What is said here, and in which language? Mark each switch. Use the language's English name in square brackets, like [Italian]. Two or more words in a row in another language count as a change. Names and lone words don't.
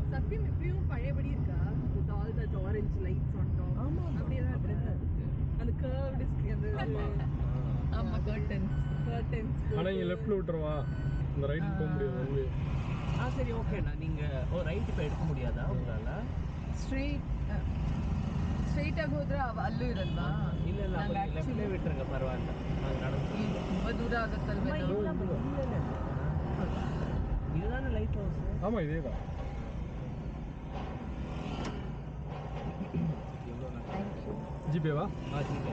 [Tamil] சத்தியம் எப்பயும் பழையபடி இருக்கா? [English] with all that orange lights on top. [Tamil] ஆமாம், அப்படியே அப்படியே தான் இருக்கு. அந்த கர்வ்டு அந்த ஆமாம். ஆமா, கர்டன்ஸ். கர்டன்ஸ். ஆனால் இங்கே லெஃப்டில் விட்டுருவா, இந்த ரைட்டுக்கு போக முடியாது. ஒன்வே சரி ஓகேண்ணா. நீங்கள் ரைட் இப்போ எடுக்க முடியாதா உங்களால்? [Kannada] ಸ್ಟ್ರೈಟಾಗಿ ಹೋದ್ರೆ ಅಲ್ಲೂ ಇರಲ್ವಾ? [Tamil] இல்லை இல்லை, நாங்க அப்போ லெஃப்ட்லேயே actually விட்டுருங்க, பரவாயில்ல. நாங்கள் நடந்து [Kannada] ತುಂಬಾ ದೂರ ಆಗತ್ತಲ್ವ? [Tamil] இதுதானே [English] light house. [Tamil] ஆமாம், இதே தான். ஜிபேவா? ஜிபே